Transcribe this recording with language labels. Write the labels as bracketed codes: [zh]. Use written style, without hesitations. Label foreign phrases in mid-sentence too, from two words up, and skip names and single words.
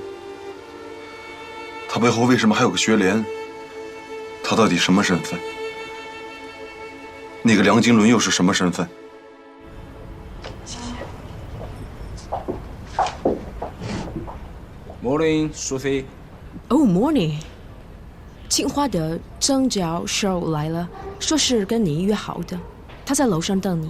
[zh] 她背後為什麼還有個學蓮？她到底什麼身份？那個梁經綸又是什麼身份？謝謝。Morning， 蘇菲。 [en] Oh, morning。 [zh] 清華的曾教授來了，說是跟你約好的，他在樓上等你。